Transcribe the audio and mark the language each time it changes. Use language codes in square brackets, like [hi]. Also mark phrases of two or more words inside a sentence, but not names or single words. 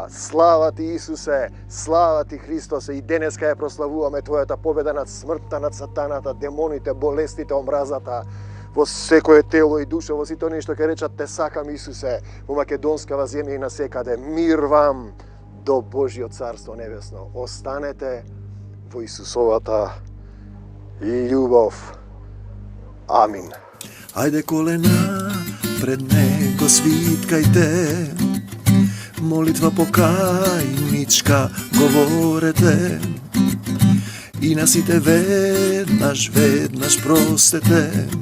[mk] Слава ти Исусе, слава ти Христосе. И денеска ја прославуваме Твојата победа над смртта, над сатаната, демоните, болестите, омразата. Во секое тело и душа, во сите оние што ќе речат те сакам Исусе, во македонскава земја и насекаде. Мир вам до Божјиот Царство Небесно. Останете во Исусовата ljubav. Amin. Ајде колена пред неко свиткајте, молитва покајничка говорете, и насите веднаш простете.